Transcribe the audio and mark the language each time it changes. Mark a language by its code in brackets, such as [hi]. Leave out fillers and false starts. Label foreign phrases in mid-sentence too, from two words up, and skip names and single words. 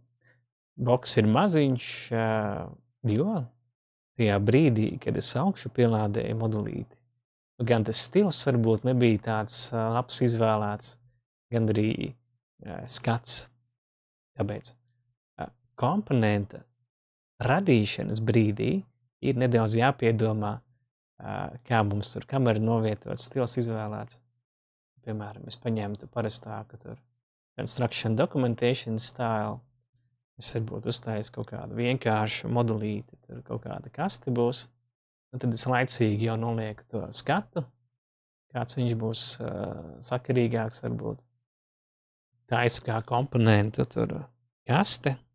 [lv] Boks ir maziņš, jo tajā brīdī, kad es augšu pielādēju modulīti, gan tas stils varbūt nebija tāds labs izvēlēts, gan arī skats. Tāpēc komponenta radīšanas brīdī ir nedaudz jāpiedomā, kā mums tur kamera novietots, stils izvēlēts. Piemēram, es paņēmu parastāku tur [en] construction documentation style. [lv] Es varbūt uzstājis kaut kādu vienkāršu modulīti, tur kaut kāda kaste būs. Un tad es laicīgi jau nolieku to skatu, kāds viņš būs sakarīgāks varbūt. Taisu kā komponentu tur kaste.